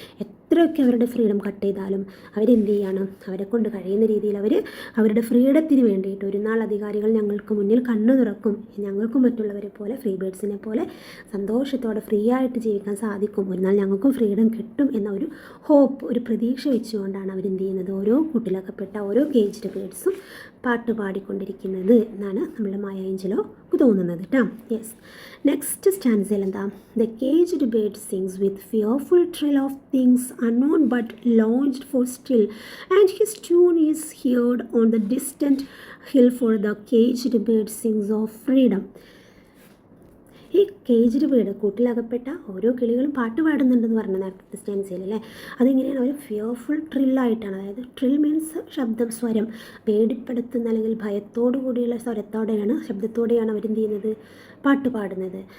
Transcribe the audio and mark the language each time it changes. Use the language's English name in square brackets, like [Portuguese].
[Malayalam] എത്രയൊക്കെ അവരുടെ freedom cut ചെയ്താലും അവരെന്ത് ചെയ്യാണ്, അവരെ കൊണ്ട് കഴിയുന്ന രീതിയിൽ അവരുടെ ഫ്രീഡത്തിന് വേണ്ടിയിട്ട് ഒരു നാൾ അധികാരികൾ ഞങ്ങൾക്ക് മുന്നിൽ കണ്ണു തുറക്കും, ഞങ്ങൾക്കും മറ്റുള്ളവരെ പോലെ ഫ്രീ ബേർഡ്സിനെ പോലെ സന്തോഷത്തോടെ ഫ്രീ ആയിട്ട് ജീവിക്കാൻ സാധിക്കും, ഒരു നാൾ ഞങ്ങൾക്കും ഫ്രീഡം കിട്ടും എന്ന ഒരു ഹോപ്പ്, ഒരു പ്രതീക്ഷ വെച്ചുകൊണ്ടാണ് അവരെന്ത് ചെയ്യുന്നത്, ഓരോ കൂട്ടിലകപ്പെട്ട ഓരോ കേജ്ഡ് ബേർഡ്സും പാട്ട് പാടിക്കൊണ്ടിരിക്കുന്നത് എന്നാണ് നമ്മുടെ മായ ഏഞ്ചലോ തോന്നുന്നത് കേട്ടോ. [English] yes, next [Malayalam] സ്റ്റാൻസയിൽ എന്താ, [English] The caged bird sings with fearful trill of things unknown but longed for still, and his tune is heard on the distant hill, for the caged bird sings of freedom. [Malayalam] ഈ caged bird, കൂട്ടിലകപ്പെട്ട ഓരോ കിളികളും പാട്ട് പാടുന്നുണ്ടെന്ന് പറഞ്ഞ നേരത്തെ സ്റ്റാൻസിൽ അല്ലേ, അതിങ്ങനെയാണ് ഒരു fearful ട്രില്ലായിട്ടാണ്, അതായത് trill means ശബ്ദം, സ്വരം, പേടിപ്പെടുത്തുന്ന അല്ലെങ്കിൽ ഭയത്തോടു കൂടിയുള്ള സ്വരത്തോടെയാണ്, ശബ്ദത്തോടെയാണ് അവരെന്ത് ചെയ്യുന്നത്, പാട്ട് പാടുന്നത്.